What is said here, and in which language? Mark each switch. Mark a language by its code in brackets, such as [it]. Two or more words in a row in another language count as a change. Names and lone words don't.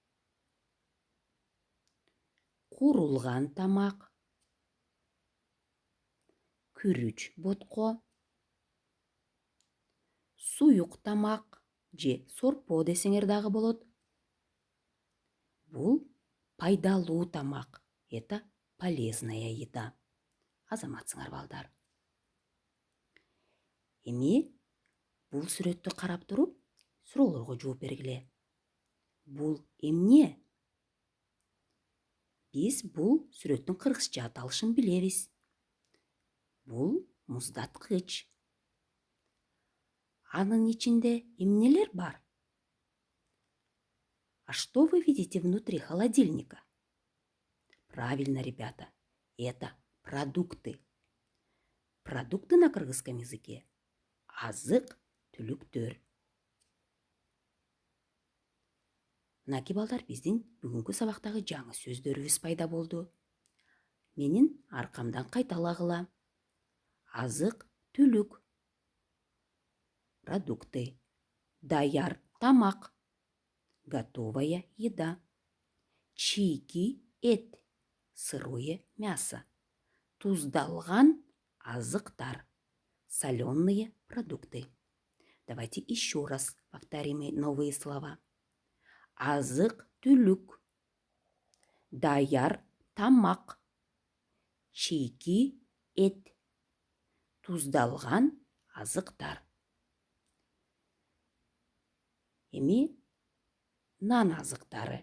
[ky] Курулган тамак. Күрүч ботко. Суюк тамак же сорпо десеңер дагы болот. Бул пайдалуу тамак. [ru] Это полезная еда. [ky] Азаматсыңар балдар. Эми бул сүрөттү карап туруп, суроолорго жооп бергиле. Бул эмне? Биз бул сүрөттүн кыргызча аталышын билебиз. Бул муздаткыч. Анын ичинде эмнелер бар? [ru] А что вы видите внутри холодильника? Правильно, ребята, это продукты. Продукты на кыргызском языке азык-түлүктөр. [ky] Мынаки балдар, биздин бүгүнкү сабактагы жаңы сөздөрүбүз пайда болду. Менин аркамдан кайталагыла. Азык-түлүк. Продукты. Даяр тамак. [ru] Готовая еда. [ky] Чийки эт. [ru] Сырое мясо. [ky] Туздалган азыктар. [ru] Соленые продукты. Давайте еще раз повторим новые слова. [ky] Азык-түлүк. Даяр тамак. Чийки эт. Туздалган азыктар. Эми нан азыктары.